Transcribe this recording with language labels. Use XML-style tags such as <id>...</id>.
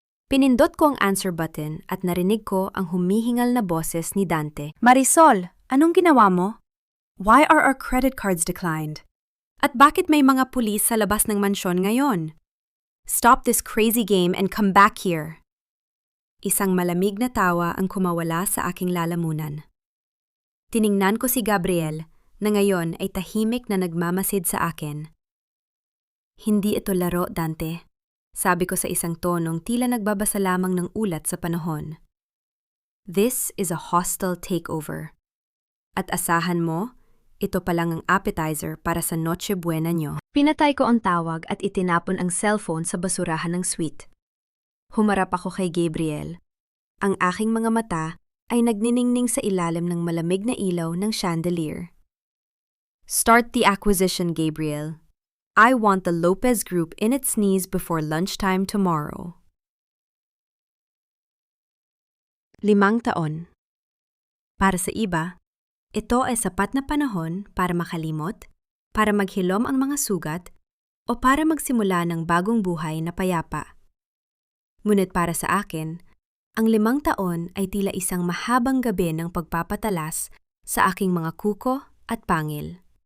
<tl>Pinindot ko ang answer button at narinig ko ang humihingal na boses ni Dante. Marisol, anong ginawa mo?</tl> <en>Why are our credit cards declined?</en> <tl>At bakit may mga pulis sa labas ng mansyon ngayon?</tl> <en>Stop this crazy game and come back here.</en> <tl>Isang malamig na tawa ang kumawala sa aking lalamunan. Tiningnan ko si Gabriel na ngayon ay tahimik na nagmamasid sa akin. Hindi ito laro, Dante. Sabi ko sa isang tonong tila nagbabasa lamang ng ulat sa panahon.</tl> <en>This is a hostile takeover.</en> <tl>At asahan mo, ito pa lang ang appetizer para sa Noche Buena nyo. Pinatay ko ang tawag at itinapon ang cellphone sa basurahan ng suite. Humarap ako kay Gabriel. Ang aking mga mata ay nagniningning sa ilalim ng malamig na ilaw ng chandelier.</tl> <en>Start the acquisition, Gabriel. I want the Lopez Group in its knees before lunchtime tomorrow.</en> <tl>5 taon. Para sa iba, ito ay sapat na panahon para makalimot, para maghilom ang mga sugat, o para magsimula ng bagong buhay na payapa. Ngunit para sa akin, ang 5 taon ay tila isang mahabang gabi ng pagpapatalas sa aking mga kuko at pangil.</tl>